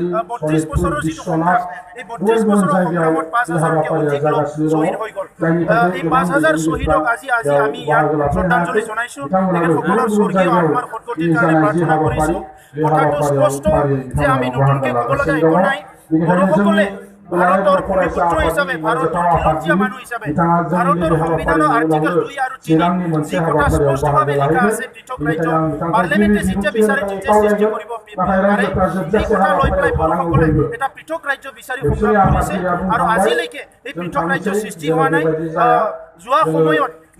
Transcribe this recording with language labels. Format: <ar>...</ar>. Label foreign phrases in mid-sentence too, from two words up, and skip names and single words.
<brx>सनितपुर बिश्वनाथ गुबुन गुबुन जायगायाव बे हाबाफारिया जागासिनो दङ जायनि थाखाय गोबां दैदेनगिरिफ्रा बेयाव बाहागो लाफैनो हायाखै बिथांमोनाबो गुबुन गुबुन जायगायाव जानाय जि हाबाफारि बे हाबाफारियाव फारियै बिथांमोना बाहागो लागासिनो दङ बेनिखायनो जोंनि</brx> <as>ভাৰতৰ ভূমিপুত্ৰ হিচাপে ভাৰতৰ খিলঞ্জীয়া মানুহ হিচাপে ভাৰতৰ সংবিধানৰ আৰ্টিকেল 2 আৰু 3 যি কথা স্পষ্টভাৱে লিখা আছে পৃথক ৰাজ্য পাৰ্লিমেণ্টে যেতিয়া বিচাৰে তেতিয়া সৃষ্টি কৰিব পাৰে এই কথা লৈ পেলাই বড়োসকলে এটা পৃথক ৰাজ্য বিচাৰি সংগ্ৰাম কৰিছে আৰু আজিলৈকে এই পৃথক ৰাজ্য সৃষ্টি হোৱা নাই যোৱা সময়ত</as>